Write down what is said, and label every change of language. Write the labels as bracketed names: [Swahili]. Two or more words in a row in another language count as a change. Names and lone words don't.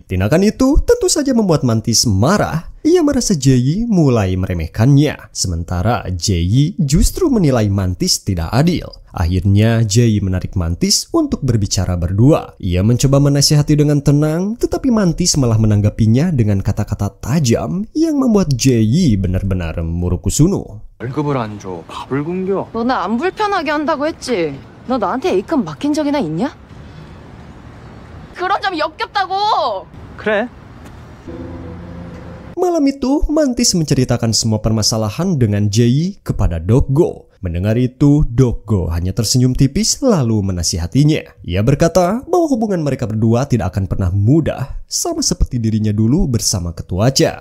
[Indonesian] Tindakan itu tentu saja membuat Mantis marah. Ia merasa Jay mulai meremehkannya, sementara Jay justru menilai Mantis tidak adil. Akhirnya Jay menarik Mantis untuk berbicara berdua. Ia mencoba menasihati dengan tenang, tetapi Mantis malah menanggapinya dengan kata-kata tajam yang membuat Jay benar-benar murukusunu. [Korean] 월급을 안 줘. 밥을 굶겨. 너 나 안 불편하게 한다고 했지? 너 나한테 A급 맡긴 적이나 있냐? 그런 점이 역겹다고! 그래. [Indonesian] Malam itu, Mantis menceritakan semua permasalahan dengan Jay kepada Doggo. Mendengar itu, Doggo hanya tersenyum tipis lalu menasihatinya. Ia berkata bahwa hubungan mereka berdua tidak akan pernah mudah, sama seperti dirinya dulu bersama Ketua Cha.